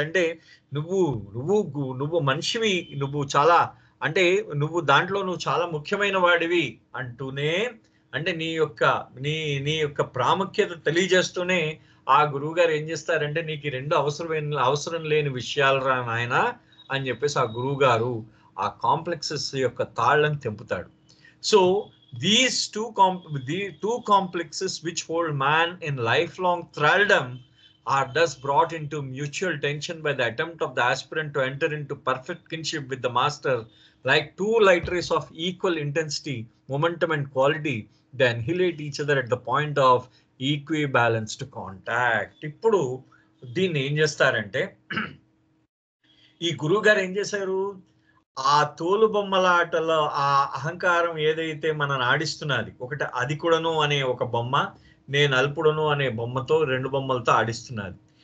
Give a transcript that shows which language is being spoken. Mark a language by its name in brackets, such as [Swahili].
[Telugu] అంటే నువ్వు నువ్వు నువ్వు మనిషివి, నువ్వు చాలా అంటే నువ్వు చాలా ముఖ్యమైన వాడివి అంటూనే, అంటే నీ యొక్క ప్రాముఖ్యత తెలియజేస్తూనే ఆ గురువు గారు ఏం చేస్తారంటే, నీకు రెండు అవసరం లేని విషయాలు రా నాయన అని చెప్పేసి ఆ గురువు గారు ఆ కాంప్లెక్సెస్ యొక్క తాళ్ళని తెంపుతాడు. [English] So these two complexes which hold man in lifelong thraldom are thus brought into mutual tension by the attempt of the aspirant to enter into perfect kinship with the master. Like two light rays of equal intensity, momentum and quality, they annihilate each other at the point of equibalanced contact. [Telugu] ఇప్పుడు దీన్ని ఏం చేస్తారంటే, ఈ గురువు గారు ఏం చేశారు, ఆ తోలు బొమ్మల ఆటలో ఆ అహంకారం ఏదైతే మనల్ని ఆడిస్తున్నది, ఒకటి అది కూడాను అనే ఒక బొమ్మ, నేను అల్పుడను అనే బొమ్మతో, రెండు బొమ్మలతో ఆడిస్తున్నది.